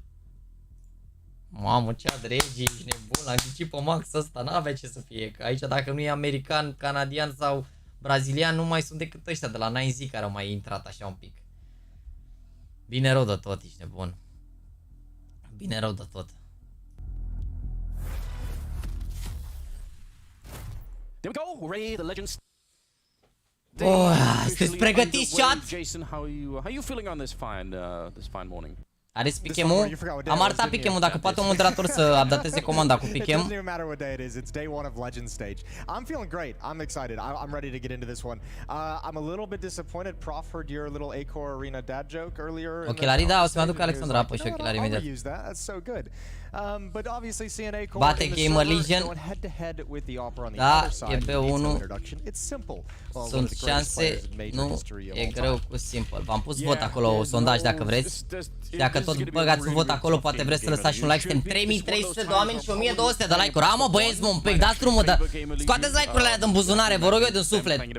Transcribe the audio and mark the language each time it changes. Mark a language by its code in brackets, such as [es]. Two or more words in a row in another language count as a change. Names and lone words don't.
[ro] Mamă, ce adregi, ești nebun, am zis pe Max ăsta, n-avea ce să fie. Că aici dacă nu e american, canadian sau brazilian, nu mai sunt decât ăștia de la 9Z care au mai intrat așa un pic. Bine rău de tot, ești nebun. Bine rău de tot. [en] There we go, Ray, the legend. [ro] Sunteți pregătiți, chat? [en] Jason, how are you feeling on this fine morning? [ro] Are pick-em-ul? Am arătat pick-em-ul, dacă poate un moderator să updateze comanda cu pick-em. [en] It doesn't even matter what day it is. It's day 1 of Legend stage. I'm feeling great. I'm excited. I'm ready to get into this one. I'm a little bit disappointed. Prof heard your little Acor Arena dad joke earlier. [ro] Ochelarii, da, o să-mi aduc Alexandra apă și ochelarii imediat. [en] That's so good. But obviously CNA [ro] Bate Gamerlegion. Da, e B1. Sunt șanse, nu e greu cu Simple. V-am pus vot acolo, sondaj dacă vreți. Dacă tot băgați un vot acolo, poate vreți să lăsați și un like. Suntem 3300 de oameni și 1200 de like-uri. Amă, băieți, mă, un pic, dați drumul, dar scoateți like-urile alea din buzunar, vă rog eu din suflet.